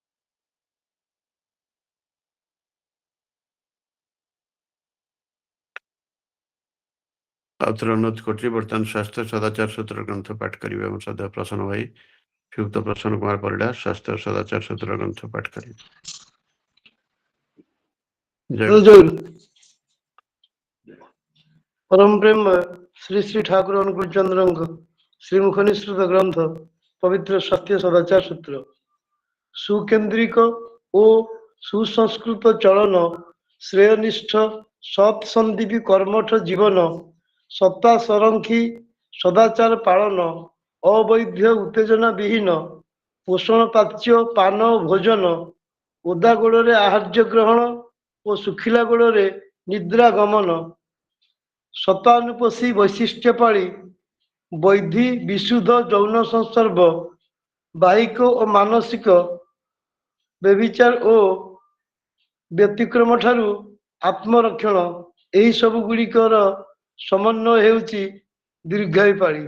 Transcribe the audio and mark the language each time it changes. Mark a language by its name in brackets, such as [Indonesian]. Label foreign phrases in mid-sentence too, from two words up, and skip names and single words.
[Odia] ଆଉଥରେ ଅନୁରୋଧ କରୁଛି, ବର୍ତ୍ତମାନ ସ୍ୱାସ୍ଥ୍ୟ ସଦାଚାର ସୂତ୍ର ଗ୍ରନ୍ଥ ପାଠ କରିବେ ଆମ ସଦା ପ୍ରସନ୍ନ ଭାଇ, ସୁକ୍ତ ପ୍ରସନ୍ନ କୁମାର ପରିଡ଼ା ସ୍ୱାସ୍ଥ୍ୟ ସଦାଚାର ସୂତ୍ର ଗ୍ରନ୍ଥ ପାଠ କରିବେ। ପରମ ପ୍ରେମ ଶ୍ରୀ ଶ୍ରୀ ଠାକୁର ଅନୁକୂଳ ଚନ୍ଦ୍ରଙ୍କ ଶ୍ରୀମୁଖ ନିଃସୃତ ଗ୍ରନ୍ଥ ପବିତ୍ର ସତ୍ୟ ସଦାଚାର ସୂତ୍ର। ସୁକେନ୍ଦ୍ରିକ ଓ ସୁସଂସ୍କୃତ ଚଳନ, ଶ୍ରେୟନିଷ୍ଠ ସତ୍ସନ୍ଦୀପୀ କର୍ମଠ ଜୀବନ, ସତ୍ତା ସଂରକ୍ଷୀ ସଦାଚାର ପାଳନ, ଅବୈଧ ଉତ୍ତେଜନା ବିହୀନ ପୋଷଣ ପାଚ୍ୟ ପାନ ଭୋଜନ, ଓଦା ଗୋଡ଼ରେ ଆହାର୍ଯ୍ୟ ଗ୍ରହଣ ଓ ଶୁଖିଲା ଗୋଡ଼ରେ ନିଦ୍ରା ଗମନ, ଶତାନୁପୋଷୀ ବୈଶିଷ୍ଟ୍ୟ ପାଳି, ବୈଧି ବିଶୁଦ୍ଧ ଯୌନ ସଂସର୍ଗ, ବାହିକ ଓ ମାନସିକ ବ୍ୟଭିଚାର ଓ ବ୍ୟତିକ୍ରମ ଠାରୁ ଆତ୍ମରକ୍ଷଣ, ଏହି ସବୁ ଗୁଡ଼ିକର ସମନ୍ୱୟ ହେଉଛି ଦୀର୍ଘାୟୁ ପାଳି।